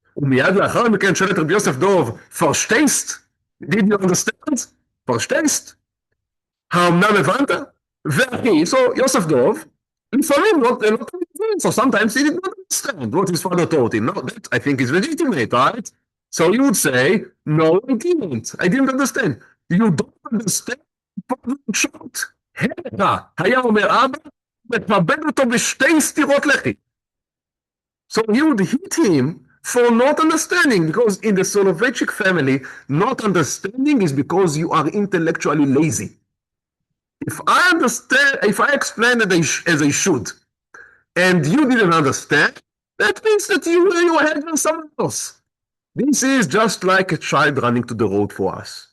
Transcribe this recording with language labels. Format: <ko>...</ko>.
<he>ומיד לאחר מכן שואל את רבי יוסף דוב,</he> <yi>פרשטייסט?</yi> <en>Did you understand?</en> <he>פרשטייסט? האמנם הבנת? ואחי,</he> <en>so יוסף דוב, לפעמים לא תמיד, so sometimes he did not understand what his father taught him. No, that I think is legitimate, right? So you would say, no, I didn't understand. You don't understand? father would shout,</en> <he>הלכה, היה אומר אבא, מכבד אותו בשתי סטירות לחי.</he> <en>So he would hit him for not understanding, because in the Soloveitchik family, not understanding is because you are intellectually lazy. If I explain it as I should, and you didn't understand, that means that you had someone else. This is just like a child running to the road for us.</en>